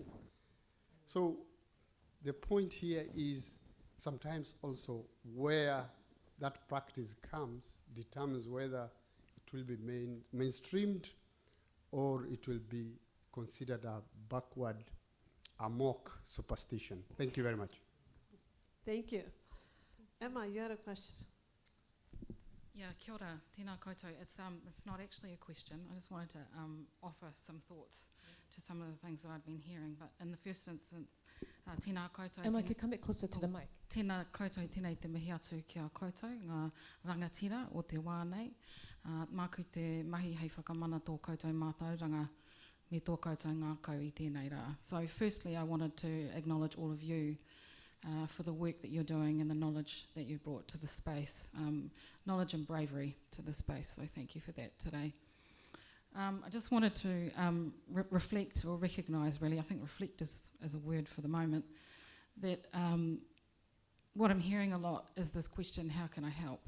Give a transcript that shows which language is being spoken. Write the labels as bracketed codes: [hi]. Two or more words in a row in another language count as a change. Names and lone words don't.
[en] So the point here is sometimes also where that practice comes determines whether it will be mainstreamed or it will be considered a backward, amok superstition. Thank you very much. Thank you. Emma, you had a question. Yeah, [mi] kia ora, tēnā koutou. [en] It's not actually a question. I just wanted to offer some thoughts to some of the things that I've been hearing. But in the first instance, [mi] tēnā koutou. [en] Emma, could you come a bit closer to the mic? [mi] Tēnā koutou, tēnei te mihi atu kia koutou, ngā rangatira o te wā nei. Māku te mahi hei whakamana tō koutou mātauranga me tō koutou ngākau I tēnei rā. [en] So firstly, I wanted to acknowledge all of you for the work that you're doing and the knowledge that you brought to the space. Knowledge and bravery to the space, so thank you for that today. I just wanted to reflect or recognise, really, I think reflect is a word for the moment, that what I'm hearing a lot is this question, how can I help?